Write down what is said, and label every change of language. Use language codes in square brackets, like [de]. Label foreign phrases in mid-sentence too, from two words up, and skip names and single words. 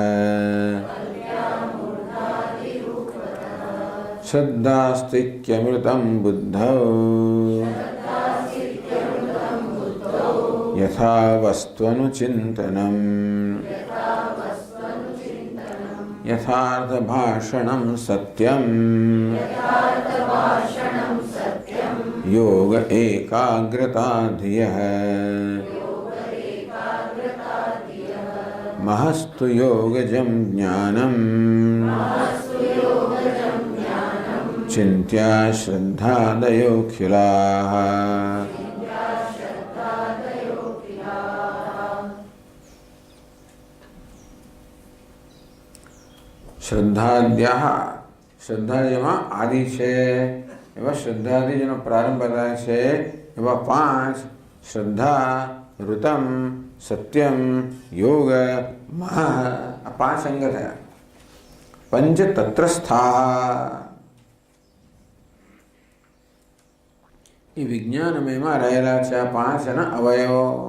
[sa] श्रद्धास्तिक्यमृतं बुद्धौ यथा वस्त्वनुचिंतनम यथार्थ भाषणम सत्यम योग एकाग्रता धियः महस्तु योगजं ज्ञानम् चिन्त्या श्रद्धादयोऽखिलाः। श्रद्धाद्याः, श्रद्धा [gu] જેમાં આદિ છે એવા શ્રદ્ધાથી જેનો પ્રારંભ થાય છે એવા પાંચ શ્રદ્ધા, ઋતમ, સત્યમ, યોગ, મહ, આ પાંચ અંગ થયા। પંચતત્રસ્થા એ વિજ્ઞાનમયમાં રહેલા છે આ પાંચ એના અવયવો।